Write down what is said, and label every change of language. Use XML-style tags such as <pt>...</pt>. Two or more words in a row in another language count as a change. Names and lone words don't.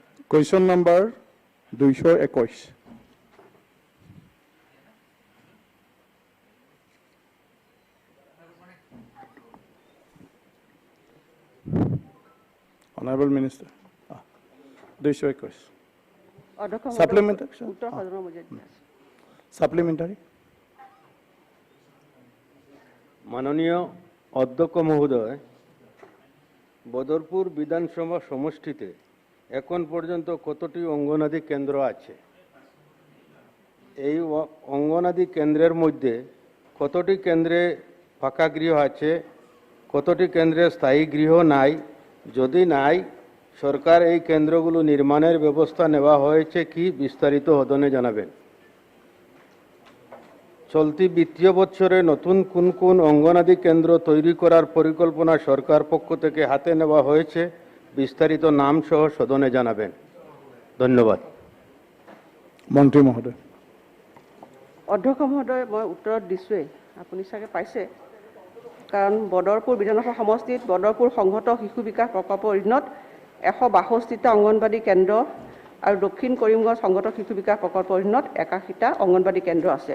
<en>Question number 221. Honorable Minister. 221. Supplementary. Supplementary.</en> <bn>মাননীয় অধ্যক্ষ মহোদয়, বদরপুর বিধানসভা সমষ্টিতে এখন পর্যন্ত কতটি অঙ্গনাদি কেন্দ্র আছে? এই অঙ্গনাদি কেন্দ্রের মধ্যে কতটি কেন্দ্রে ফাঁকা গৃহ আছে, কতটি কেন্দ্রে স্থায়ী গৃহ নাই? যদি নাই, সরকার এই কেন্দ্রগুলো নির্মাণের ব্যবস্থা নেওয়া হয়েছে কি বিস্তারিত সদনে জানাবেন। চলতি বিত্তীয় বছরে নতুন কোন কোন অঙ্গনাদি কেন্দ্র তৈরি করার পরিকল্পনা সরকার পক্ষ থেকে হাতে নেওয়া হয়েছে বিস্তারিত নাম সহ সদনে জানাবেন। ধন্যবাদ।</bn> <as>মন্ত্ৰী মহোদয়। অধ্যক্ষ মহোদয়, মই উত্তৰত দিছোঁৱেই, আপুনি চাগে পাইছে। কাৰণ বদৰপুৰ বিধানসভা সমষ্টিত বদৰপুৰ সংহত শিশু বিকাশ প্ৰকল্পৰ অধীনত 162টা অংগনবাড়ী কেন্দ্ৰ আৰু দক্ষিণ কৰিমগঞ্জ সংহত শিশু বিকাশ প্ৰকল্পৰ অধীনত 81টা অংগনবাড়ী কেন্দ্ৰ আছে।</as>